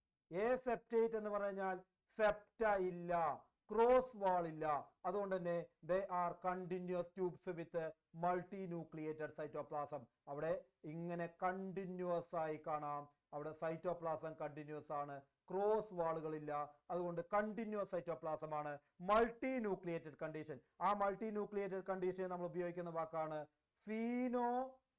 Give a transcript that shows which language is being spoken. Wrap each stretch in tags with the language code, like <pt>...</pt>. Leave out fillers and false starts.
<ml>A septate എന്ന് പറഞ്ഞാൽ സെപ്റ്റ ഇല്ല, ക്രോസ് വാൾ ഇല്ല. അതുകൊണ്ട് തന്നെ</ml> <en>they are continuous tubes with multinucleated cytoplasm.</en> <ml>അവിടെ ഇങ്ങനെ കണ്ടിന്യൂസ് ആയി കാണാം, അവിടെ സൈറ്റോപ്ലാസം കണ്ടിന്യൂസ് ആണ്, ക്രോസ് വാളുകളില്ല. അതുകൊണ്ട് കണ്ടിന്യൂസ് സൈറ്റോപ്ലാസം ആണ്. മൾട്ടി ന്യൂക്ലിയേറ്റഡ് കണ്ടീഷൻ, ആ മൾട്ടി ന്യൂക്ലിയേറ്റഡ് കണ്ടീഷൻ നമ്മൾ ഉപയോഗിക്കുന്ന വാക്കാണ് സീനോസൈറ്റിക്.</ml>